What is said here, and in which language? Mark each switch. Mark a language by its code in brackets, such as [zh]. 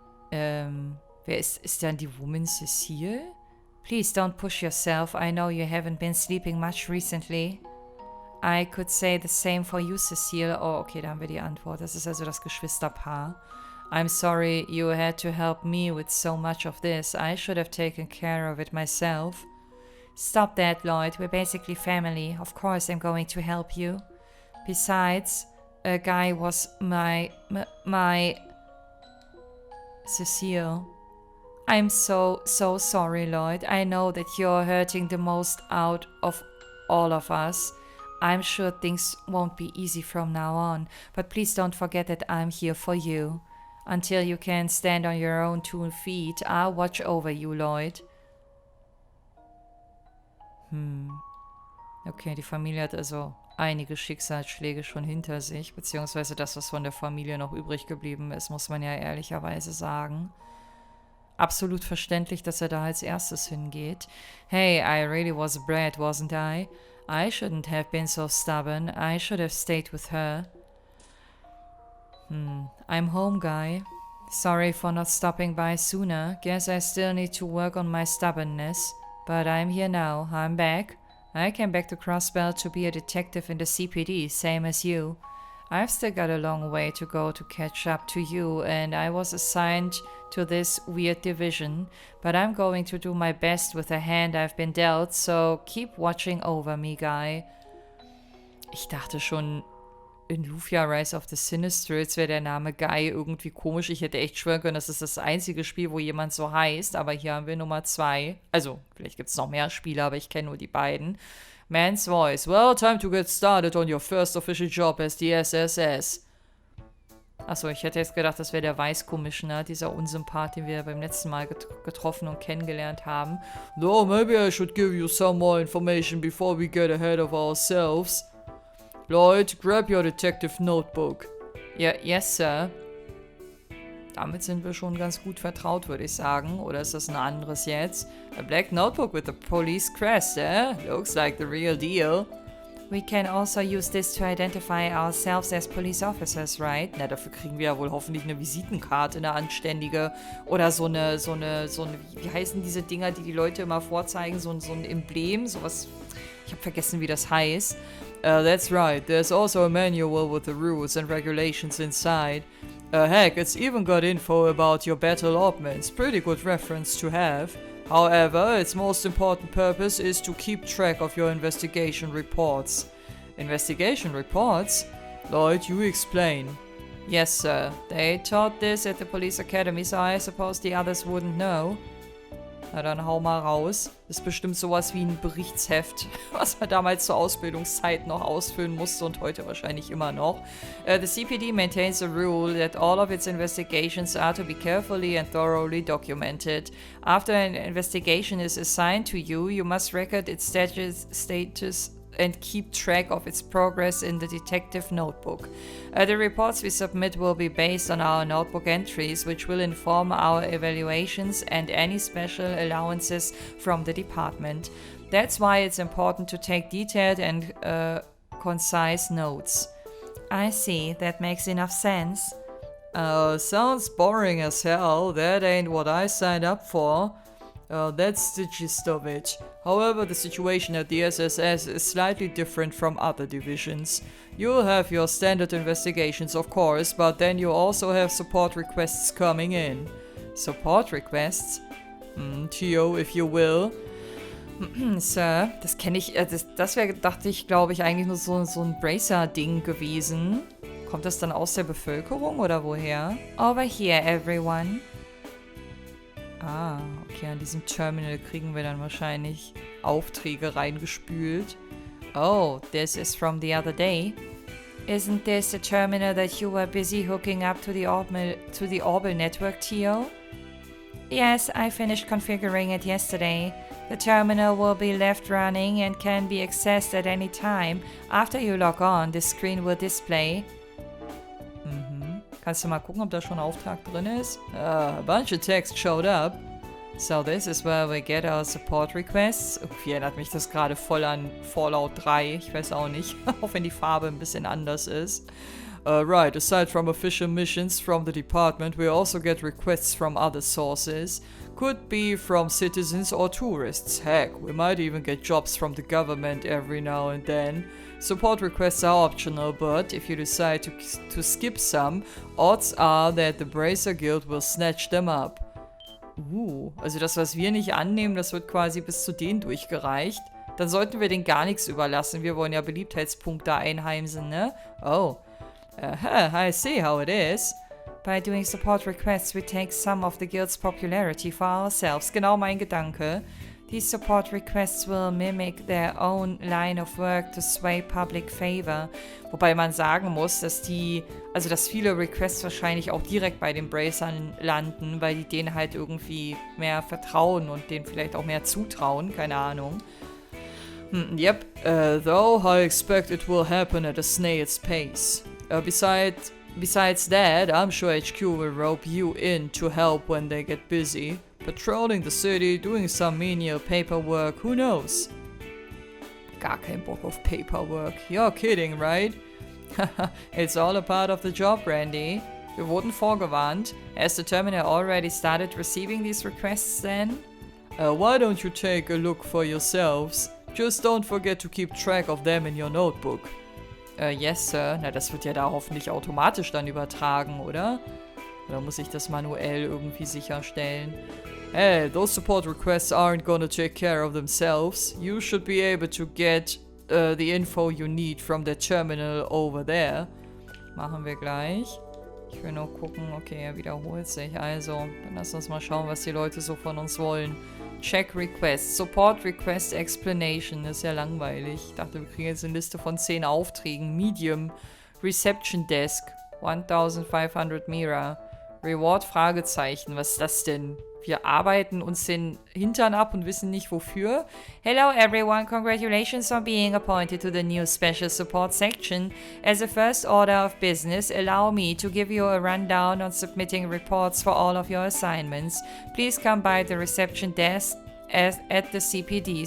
[de] Wer ist dann die Woman Cecile? [en] Please don't push yourself. I know you haven't been sleeping much recently. I could say the same for you, Cecile. Oh, okay, da haben wir die Antwort. Das ist also das Geschwisterpaar. I'm sorry you had to help me with so much of this. I should have taken care of it myself. Stop that, Lloyd. We're basically family. Of course I'm going to help you. Besides, a guy was my... Cecile. I'm so sorry, Lloyd. I know that you're hurting the most out of all of us. I'm sure things won't be easy from now on, but please don't forget that I'm here for you. Until you can stand on your own 2 feet, I'll watch over you, Lloyd. [de] Okay, die Familie hat also einige Schicksalsschläge schon hinter sich, beziehungsweise das, was von der Familie noch übrig geblieben ist, muss man ja ehrlicherweise sagen. Absolut verständlich, dass er da als erstes hingeht. [en] Hey, I really was a brat, wasn't I? I shouldn't have been so stubborn. I should have stayed with her. I'm home, guy. Sorry for not stopping by sooner. Guess I still need to work on my stubbornness. But I'm here now. I'm back. I came back to Crossbell to be a detective in the CPD, same as you. I've still got a long way to go to catch up to you, and I was assigned to this weird division, but I'm going to do my best with the hand I've been dealt, so keep watching over me, guy. [de] Ich dachte schon, in Lufia Rise of the Sinistrals wäre der Name Guy irgendwie komisch. Ich hätte echt schwören können, das ist das einzige Spiel, wo jemand so heißt, aber hier haben wir Nummer 2. Also, vielleicht gibt es noch mehr Spiele, aber ich kenne nur die beiden. [en] Man's voice. Well, time to get started on your first official job as the SSS. [de] Achso, ich hätte jetzt gedacht, das wäre der Vice Commissioner, dieser Unsympath, den wir beim letzten Mal getroffen und kennengelernt haben. [en] No, maybe I should give you some more information before we get ahead of ourselves. Lloyd, grab your detective notebook. Ja, yes, sir. [de] Damit sind wir schon ganz gut vertraut, würde ich sagen. Oder ist das ein anderes jetzt? [en] A black notebook with a police crest, eh? Looks like the real deal. We can also use this to identify ourselves as police officers, right? [de] Na, dafür kriegen wir ja wohl hoffentlich eine Visitenkarte, eine anständige. Oder so eine, wie heißen diese Dinger, die Leute immer vorzeigen? So ein Emblem, sowas. Ich habe vergessen, wie das heißt. [en] That's right. There's also a manual with the rules and regulations inside. Heck, it's even got info about your battle allotments. Pretty good reference to have. However, its most important purpose is to keep track of your investigation reports. Investigation reports? Lloyd, you explain. Yes, sir. They taught this at the police academy, so I suppose the others wouldn't know. [de] Na dann hau mal raus. Das ist bestimmt sowas wie ein Berichtsheft, was man damals zur Ausbildungszeit noch ausfüllen musste und heute wahrscheinlich immer noch. [en] The CPD maintains a rule that all of its investigations are to be carefully and thoroughly documented. After an investigation is assigned to you, you must record its status and keep track of its progress in the detective notebook. The reports we submit will be based on our notebook entries, which will inform our evaluations and any special allowances from the department. That's why it's important to take detailed and concise notes. I see, that makes enough sense. Sounds boring as hell. That ain't what I signed up for. That's the gist of it. However, the situation at the SSS is slightly different from other divisions. You'll have your standard investigations, of course, but then you also have support requests coming in. Support requests? Theo, if you will. [de] Sir, das kenne ich, das wäre, dachte ich, glaube ich, eigentlich nur so ein Bracer-Ding gewesen. Kommt das dann aus der Bevölkerung oder woher? [en] Over here, everyone. [de] Ah, okay, an diesem Terminal kriegen wir dann wahrscheinlich Aufträge reingespült. [en] Oh, this is from the other day. Isn't this the terminal that you were busy hooking up to the Orbital network, Theo? Yes, I finished configuring it yesterday. The terminal will be left running and can be accessed at any time. After you log on, the screen will display. [de] Kannst du mal gucken, ob da schon ein Auftrag drin ist? [en] A bunch of text showed up. So this is where we get our support requests. [de] Irgendwie erinnert mich das gerade voll an Fallout 3. Ich weiß auch nicht. Auch wenn die Farbe ein bisschen anders ist. [en] Right, aside from official missions from the department, we also get requests from other sources. Could be from citizens or tourists. Heck, we might even get jobs from the government every now and then. Support requests are optional, but if you decide to skip some, odds are that the Bracer Guild will snatch them up. [de] Also das, was wir nicht annehmen, das wird quasi bis zu denen durchgereicht. Dann sollten wir denen gar nichts überlassen. Wir wollen ja Beliebtheitspunkte einheimsen, ne? [en] Oh. I see how it is. By doing support requests, we take some of the guild's popularity for ourselves. [de] Genau mein Gedanke. [en] These support requests will mimic their own line of work to sway public favor. [de] Wobei man sagen muss, dass dass viele Requests wahrscheinlich auch direkt bei den Bracern landen, weil die denen halt irgendwie mehr vertrauen und denen vielleicht auch mehr zutrauen, keine Ahnung. [en] Yep, though I expect it will happen at a snail's pace. Besides that, I'm sure HQ will rope you in to help when they get busy. Patrolling the city, doing some menial paperwork, who knows? [de] Gar kein Bock auf Paperwork. [en] You're kidding, right? It's all a part of the job, Randy. [de] Wir wurden vorgewarnt. [en] Has the terminal already started receiving these requests then? Why don't you take a look for yourselves? Just don't forget to keep track of them in your notebook. Yes, sir. [de] Na, das wird ja da hoffentlich automatisch dann übertragen, oder? Oder muss ich das manuell irgendwie sicherstellen? [en] Hey, those support requests aren't gonna take care of themselves. You should be able to get the info you need from the terminal over there. [de] Machen wir gleich. Ich will nur gucken, okay, er wiederholt sich. Also, dann lass uns mal schauen, was die Leute so von uns wollen. [en] Check Request, Support Request Explanation. [de] Das ist ja langweilig. Ich dachte, wir kriegen jetzt eine Liste von 10 Aufträgen. Medium, Reception Desk, 1500 MEHR. Reward Fragezeichen. Was ist das denn? Wir arbeiten uns den Hintern ab und wissen nicht wofür. [en] Hello everyone, congratulations on being appointed to the new Special Support Section. As a first order of business, allow me to give you a rundown on submitting reports for all of your assignments. Please come by the reception desk at the CPD.